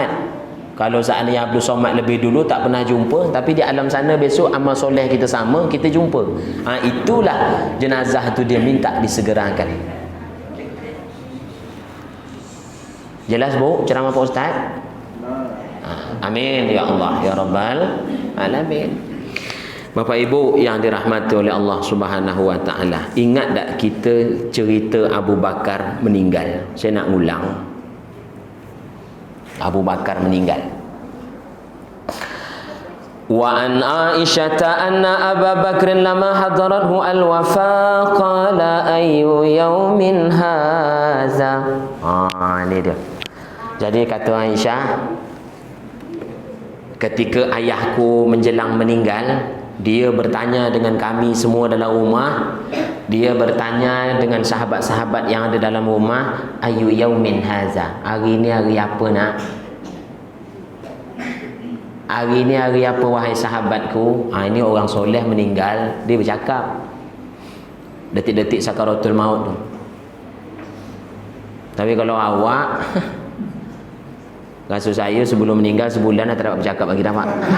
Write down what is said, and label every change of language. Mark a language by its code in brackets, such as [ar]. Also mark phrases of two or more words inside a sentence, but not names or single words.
[ms] Kalau seandainya Abdul Somad lebih dulu tak pernah jumpa, tapi di alam sana besok amal soleh kita sama, kita jumpa. Itulah jenazah tu dia minta disegerakan. Jelas, Bu, ceramah Pak Ustaz? [ar] آمين يا الله يا رب العالمين. [ms] Bapak Ibu yang dirahmati oleh Allah [ar] سبحانه وتعالى, [ms] ingat tak kita cerita Abu Bakar meninggal? Saya nak ulang. Abu Bakar meninggal. [ar] وعن عائشة أن أبا بكر لما حضرته الوفاة قال أي يوم هذا. [ms] Ini dia. Jadi kata Aisyah, ketika ayahku menjelang meninggal, dia bertanya dengan kami semua dalam rumah. Dia bertanya dengan sahabat-sahabat yang ada dalam rumah, [ar] أي يوم هذا, [ms] hari ini hari apa nak? Hari ini hari apa wahai sahabatku? Ini orang soleh meninggal. Dia bercakap detik-detik sakaratul maut tu. Tapi kalau awak rasa saya sebelum meninggal sebulan dah tak dapat bercakap lagi dah, Pak.